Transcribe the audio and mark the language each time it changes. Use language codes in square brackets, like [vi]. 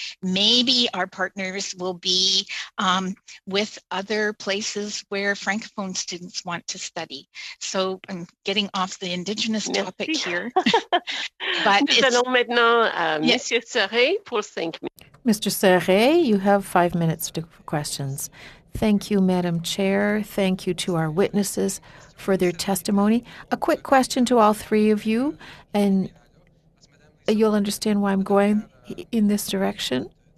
[en] Maybe our partners will be with other places where Francophone students want to study. So I'm getting off the Indigenous topic here. But [fr] nous allons maintenant à Monsieur Serret pour 5 minutes. [en] Mr. Serret, you have 5 minutes for questions. Thank you, Madam Chair. Thank you to our witnesses for their testimony. A quick question to all 3 of you, and you'll understand why I'm going in this direction.